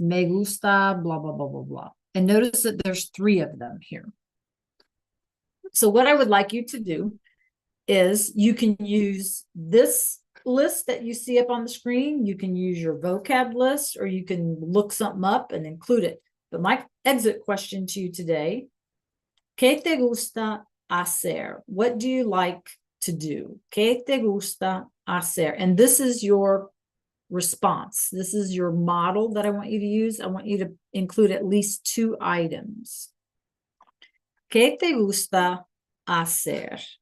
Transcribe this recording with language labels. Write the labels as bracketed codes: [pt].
[es] Me gusta, [en] blah, blah, blah, blah, blah. And notice that there's 3 of them here. So what I would like you to do is you can use this list that you see up on the screen. You can use your vocab list, or you can look something up and include it. But my exit question to you today, [es] ¿qué te gusta hacer? [en] What do you like to do? [es] ¿Qué te gusta hacer? [en] And this is your response. This is your model that I want you to use. I want you to include at least 2 items. [es] ¿Qué te gusta hacer?